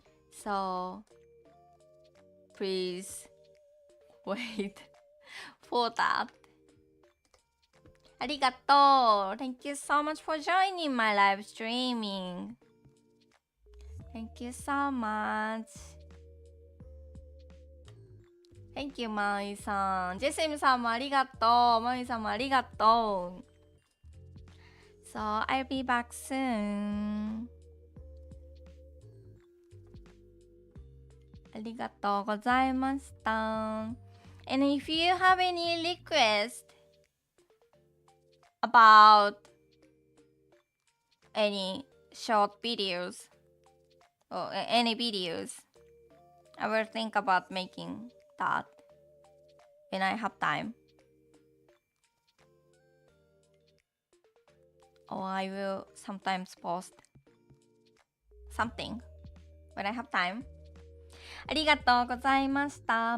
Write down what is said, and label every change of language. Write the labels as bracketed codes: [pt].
[en] So please wait for that. [ja] ありがとう. [en] Thank you so much for joining my live streaming. Thank you so much. Thank you, マイさん。 [ja] ジェセムさんもありがとう。マイさんもありがとう。 [en] So, I'll be back soon. [ja] ありがとうございました。 [en] And if you have any request about any short videos or any videos, I will think about making that. when I have time. Or I will sometimes post something when I have time. [ja] ありがとうございました。